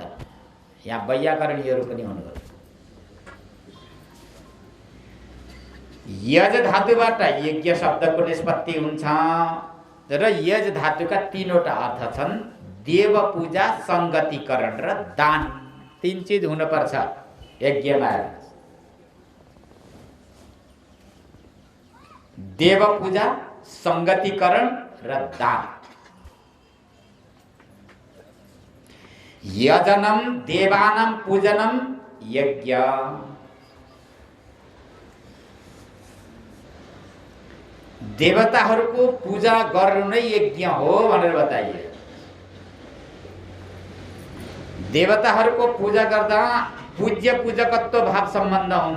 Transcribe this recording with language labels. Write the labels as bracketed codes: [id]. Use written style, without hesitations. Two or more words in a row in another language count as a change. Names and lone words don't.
[ne] यहाँ वैयाकरणीयहरू पनि हुनुहुन्छ। यज धातुबाट यज्ञ शब्दको निष्पत्ति हुन्छ र यज धातुका 3वटा अर्थ छन् देव पूजा, संगतिकरण र दान। 3 चिज हुनुपर्छ यज्ञमा। देव पूजा, संगतिकरण र दान। [sa] यजनम देवानां पूजनम यज्ञ। [ne] देवताहरूको पूजा गर्नु नै यज्ञ हो भनेर बताइए। देवताहरूको पूजा गर्दा पूज्य पूजकत्व भाव सम्बन्ध हुन्छ।